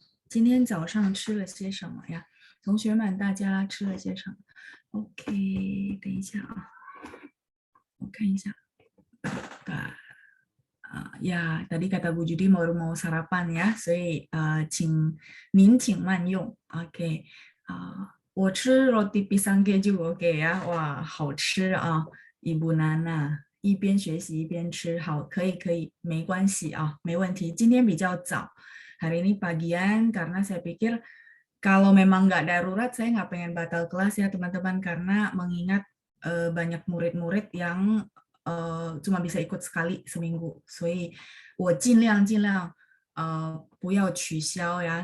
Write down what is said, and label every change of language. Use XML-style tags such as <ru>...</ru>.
<zh>今天早上吃了些什么呀？同学们，大家吃了些什么？ OK，等一下啊，我看一下。</zh> <id>ya, tadi kata Bu Judi baru mau sarapan ya,</id> <zh>所以您请慢用.</zh> <id>Oke.</id> <zh>我吃</zh> <id>roti pisang keju, oke ya. Wah,</id> <zh>好吃啊，</zh> <id>Ibu Nana.</id> <zh>一边学习一边吃，好，可以，没关系啊，没问题。今天比较早，</zh> <id>hari ini pagian karena saya pikir kalau memang nggak darurat, saya nggak pengen batal kelas ya teman-teman, karena mengingat banyak murid-murid yang cuma bisa ikut sekali seminggu.</id> <zh>所以我尽量不要取消ya.</zh>